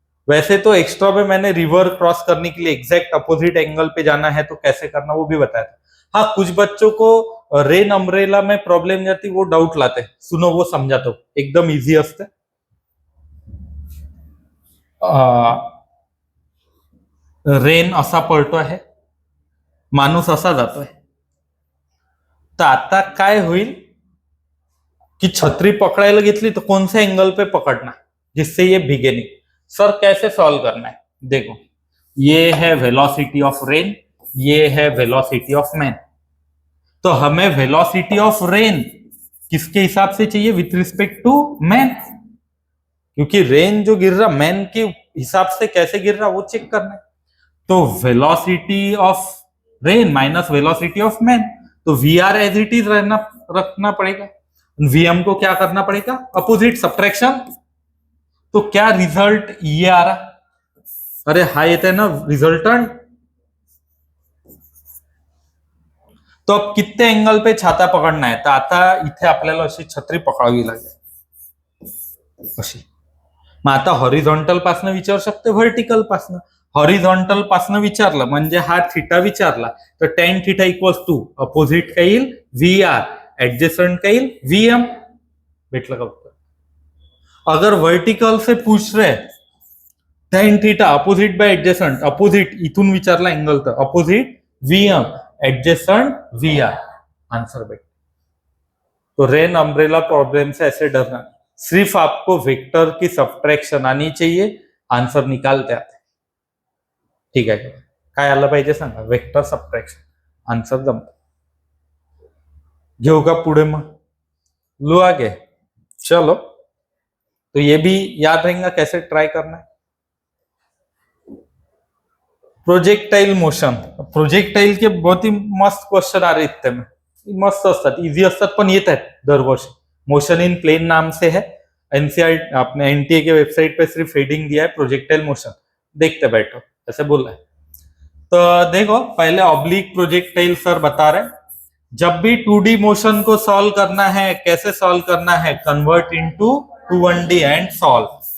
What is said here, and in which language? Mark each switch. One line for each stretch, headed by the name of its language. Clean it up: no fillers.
Hindi: वैसे तो एक्स्ट्रा में मैंने रिवर क्रॉस करने के लिए एग्जैक्ट अपोजिट एंगल पे जाना है तो कैसे करना वो भी बताया था। हाँ, कुछ बच्चों को रेन अम्ब्रेला में प्रॉब्लम जाती, वो डाउट लाते, सुनो वो समझा तो एकदम इजी असते।
Marathi: रेन असा पडतो आहे, माणूस असा जातोय, तर आता काय होईल कि छतरी पकड़ायला घेतली
Hindi: तो कौन से एंगल पे पकड़ना जिससे ये भीगे नहीं? सर कैसे सॉल्व करना है? देखो, ये है वेलोसिटी ऑफ रेन, ये है वेलोसिटी ऑफ मैन। तो हमें वेलोसिटी ऑफ रेन किसके हिसाब से चाहिए? विथ रिस्पेक्ट टू मैन, क्योंकि रेन जो गिर रहा मैन के हिसाब से कैसे गिर रहा वो चेक करना है। तो velocity of rain minus velocity of man, तो we are as it is रखना पड़ेगा, वीएम को क्या करना पड़ेगा? Opposite subtraction. तो क्या रिजल्ट ये आ रहा?
Marathi: अरे हा येते ना रिजल्टंट।
Hindi: तो अब कितने एंगल पे छाता पकडना है?
Marathi: तर आता इथे आपल्याला अशी छत्री पकडावी लागेल अशी। मग आता हॉरिझॉन्टल पासनं विचारू शकते, व्हर्टिकल पासनं। हॉरिझॉन्टल पासनं विचारलं म्हणजे हा थीटा विचारला, तर tan theta equals to opposite काय येईल? व्ही आर, एडजेसेंट का येईल? वीएम। भेटलं का उत्तर?
Hindi: अगर वर्टिकल से पूछ रहे tan theta opposite bye adjacent,
Marathi: opposite इथून विचारला एंगल तर opposite VM, adjacent we R,
Hindi: answer बैठ। तो रेन अम्ब्रेला प्रॉब्लम से ऐसे डरना, सिर्फ आपको वेक्टर की सब्ट्रैक्शन आनी चाहिए, आंसर निकालते आते।
Marathi: ठीक है, काय आलं पाहिजे सांगा? वेक्टर सब्ट्रैक्शन, आंसर जमत। घेऊ का पुढे? मग लो आगे
Hindi: चलो, तो ये भी याद रहेगा कैसे ट्राई करना है. Projectile motion. प्रोजेक्टाइलचे बहुत ही मस्त क्वेश्चन आ रहे इतने में.
Marathi: मस्त असतात, इझी असतात, पण येत आहेत दरवर्षी.
Hindi: मोशन इन प्लेन नाम से है. एनसीआर आपने एनटीए के वेबसाइट पे सिर्फ हेडिंग दिया है प्रोजेक्टाइल मोशन. देखते बैठो ऐसे बोल रहा है. तो देखो पहले ऑब्लिक प्रोजेक्टाइल सर बता रहे, जब भी 2D मोशन को सॉल्व करना है, कैसे सॉल्व करना है,
English: Convert into 2D and solve.